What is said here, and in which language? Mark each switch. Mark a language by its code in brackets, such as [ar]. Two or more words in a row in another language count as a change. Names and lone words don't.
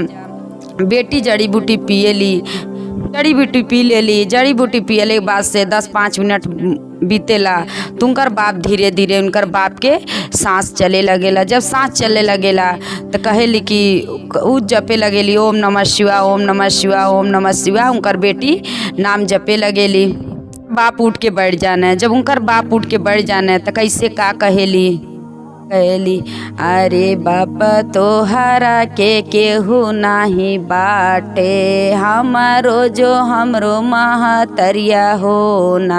[bho] बेटी जड़ी बूटी पिएली, जड़ी बूटी पी लेली। जड़ी बूटी पियले के बाद से 10-5 मिनट बीतेला तो उनकर बाप धीरे धीरे उनकर बाप के सांस चले लगेला। जब सांस चले लगेला तो कहेली कि उ जपे लगेली [sa] ओम नमः शिवाय ओम नमः शिवाय ओम नमः शिवाय। [bho] उनकर बेटी नाम जपे लगेली। बाप उठ के बैठ जाने, जब उनकर बाप उठ के बैठ जाने तो कैसे का कहेली अरे बाप तोहरा के केहू नाही बाटे, हमारो जो हमरो महतरिया हो ना।